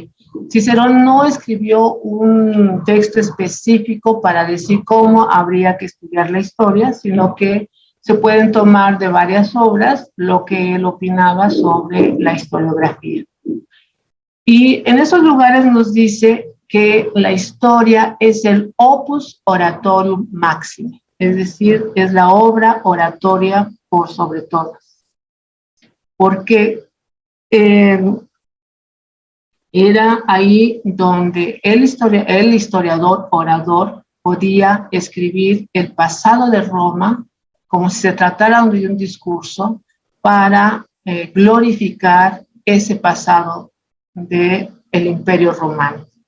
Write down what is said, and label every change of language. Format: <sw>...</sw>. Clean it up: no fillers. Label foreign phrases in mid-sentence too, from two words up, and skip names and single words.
<es>Cicerón no escribió un texto específico para decir cómo habría que estudiar la historia, sino que se pueden tomar de varias obras lo que él opinaba sobre la historiografía. Y en esos lugares nos dice que la historia es el</es> <la>opus oratorium maximi,</la> <es>es decir, es la obra oratoria por sobre todas. Porque era ahí donde el historiador, orador, podía escribir el pasado de Roma como si se tratara de un discurso para glorificar ese pasado del Imperio Romano.</es>